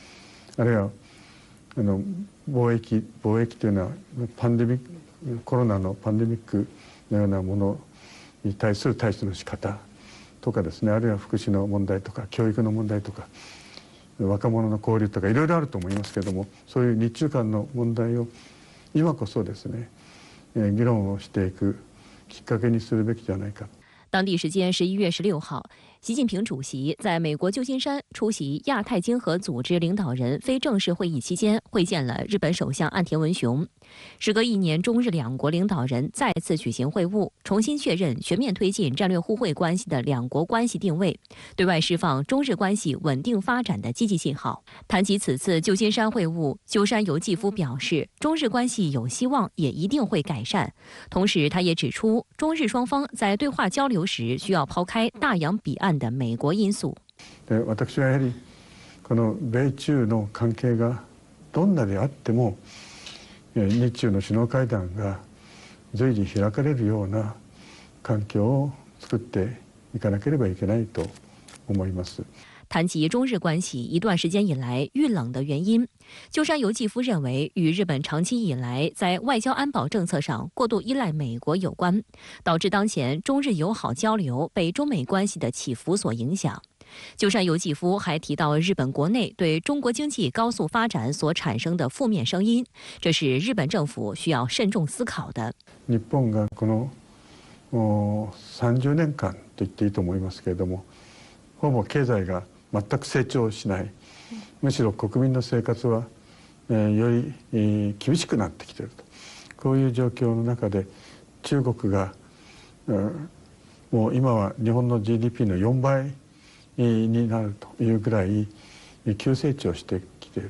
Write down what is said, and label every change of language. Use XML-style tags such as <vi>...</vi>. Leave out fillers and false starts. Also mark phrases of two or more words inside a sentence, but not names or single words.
<ja>あるいは貿易というのはコロナのパンデミックのようなものに対する対処の仕方とかですね、あるいは福祉の問題とか教育の問題とか若者の交流とかいろいろあると思いますけれども、そういう日中間の問題を今こそですね、議論をしていくきっかけにするべきじゃないか。</ja> <zh>当地时间11月16号，习近平主席在美国旧金山出席亚太经合组织领导人非正式会议期间，会见了日本首相岸田文雄。时隔1年，中日两国领导人再次举行会晤，重新确认全面推进战略互惠关系的两国关系定位，对外释放中日关系稳定发展的积极信号。谈及此次旧金山会晤，鸠山由纪夫表示，中日关系有希望，也一定会改善。同时，他也指出，中日双方在对话交流時需要拋開大洋彼岸的美國因素。</zh> <ja>私はやはりこの米中の関係がどんなであっても日中の首脳会談が随時開かれるような環境を作っていかなければいけないと思います。</ja> <zh>谈及中日关系一段时间以来遇冷的原因，鸠山由纪夫认为与日本长期以来在外交安保政策上过度依赖美国有关，导致当前中日友好交流被中美关系的起伏所影响。鸠山由纪夫还提到日本国内对中国经济高速发展所产生的负面声音，这是日本政府需要慎重思考的。</zh> <ja>日本がこの30年間と言っていいと思いますけれども、ほぼ経済が全く成長しない、むしろ国民の生活はより厳しくなってきていると、こういう状況の中で中国がもう今は日本の GDP の4倍になるというぐらい急成長してきている。</ja>